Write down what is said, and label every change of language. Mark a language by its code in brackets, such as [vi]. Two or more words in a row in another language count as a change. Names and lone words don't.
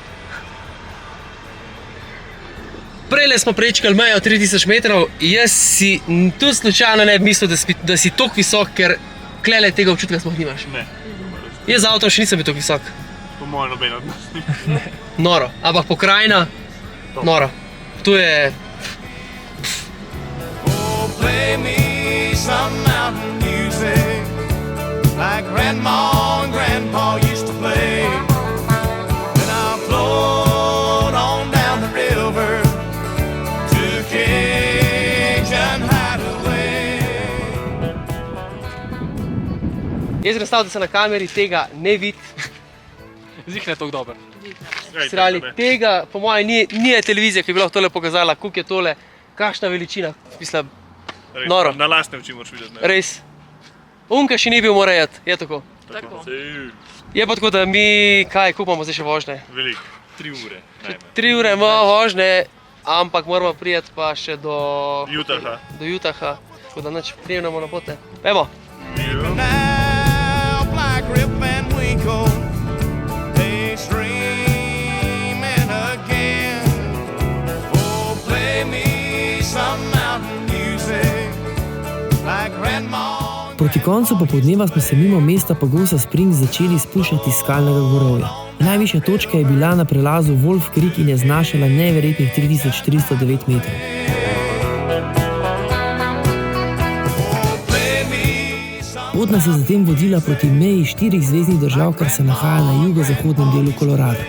[sl] Prejle smo prečkali mejo 3000 metrov, jaz si tudi slučajno ne bi mislil, da si toliko visok, ker klele tega občutka sploh nimaš. Ne. Jaz z avtom še nisem bil toliko visok. Po mojem noben od nas. Noro, ampak pokrajina, noro. Tu je... [en] Oh, play me some mountain music like Grandma and Grandpa used to play. Then I'll float on down the river to Cajun Hideaway. [sl] Jaz razstavljam, da se na kameri tega ne vidi. Zih ne toliko dober. Srali, tega, po mojem, ni televizija, ki bi lahko tole pokazala, koliko je tole, kakšna veličina. Mislim, noro. Na lastne oči moraš videti. Res. Unka še ni bil, mora jeti, je tako. Tako. Je pa tako, da mi, kaj, koliko imamo zdaj še vožnje? Veliko. 3 ure. 3 ure imamo vožnje, ampak moramo prijeti pa še do Utaha. Do Utaha, tako da nič prijemnemo na pote. Pejmo. [en] Now, like Rip Van Winkle, they streaming again. Oh, play me some mountain music like Grandma. [sl] Proti koncu popoldneva smo se mimo mesta Pagosa Springs začeli spuščati iz skalnega gorovja. Najvišja točka je bila na prelazu Wolf Creek in je znašala neverjetnih 3309 metrov. Pot nas je zatem vodila proti meji 4 zvezdnih držav, kar se nahaja na jugozahodnem delu Kolorada.